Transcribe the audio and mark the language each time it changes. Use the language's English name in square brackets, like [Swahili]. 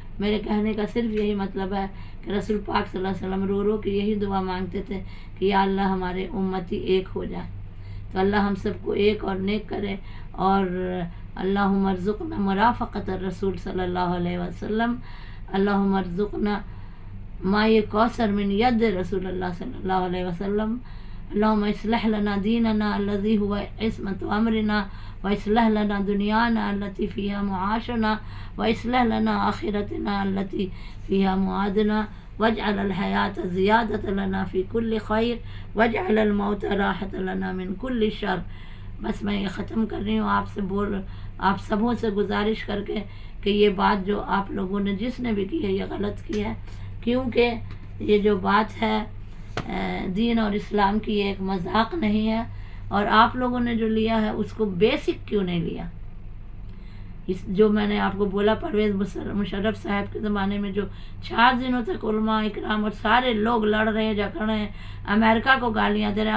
[Urdu] میرے کہنے کا صرف یہی مطلب ہے کہ رسول پاک صلی اللہ علیہ وسلم رو رو کے یہی دعا مانگتے تھے کہ یا اللہ ہمارے امتی ایک ہو جائے. تو اللہ ہم سب کو ایک اور نیک کرے. اور [Arabic] اللہم ارزقنا مرافقت الرسول صلی اللہ علیہ وسلم. اللہم ارزقنا ماء کوثر من ید رسول اللہ صلی اللہ علیہ وسلم. اللہم اصلح لنا دیننا الذی هو عصمت امرنا واصلح لنا دنیانا التي فيها معاشنا واصلح لنا آخرتنا التي فيها معادنا واجعل الحیاة زیادة لنا في كل خیر واجعل الموت راحة لنا من كل شر. [Urdu] بس میں یہ ختم کر رہی ہوں آپ سبوں سے گزارش کر کے کہ یہ بات جو آپ لوگوں نے جس نے بھی کی ہے یہ غلط کی ہے, کیونکہ یہ جو بات ہے دین اور اسلام کی ایک مذاق نہیں ہے. اور آپ لوگوں نے جو لیا ہے اس کو بیسک کیوں نہیں لیا. جو میں نے آپ کو بولا پرویز مشرف صاحب کے زمانے میں جو 4 دنوں تک علماء اکرام اور سارے لوگ لڑ رہے ہیں جھگڑ رہے ہیں, امریکہ کو گالیاں دے رہے ہیں.